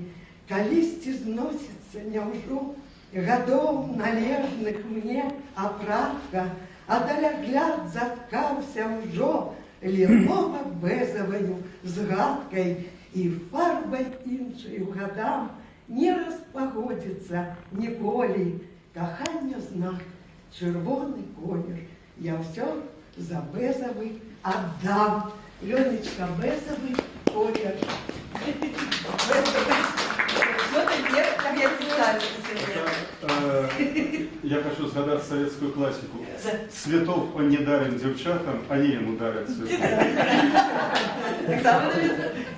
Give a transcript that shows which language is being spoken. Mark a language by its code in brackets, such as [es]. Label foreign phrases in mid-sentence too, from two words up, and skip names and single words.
[be] Калісьці зносіцца няўжо гадоў належных мне апратка, а далягляд заткаўся ўжо лілова-бэзаваю згадкай, і фарбай іншай гадам не распагодзіцца ніколі. Кахання знак, чырвоны колер, я ўсё за бэзавы аддам. Лёнечка, бэзавы колер. [ru] Я хочу згадати советскую классику. Цветов он не дарен девчатам, они ему дарят цветы. Так само, наверное.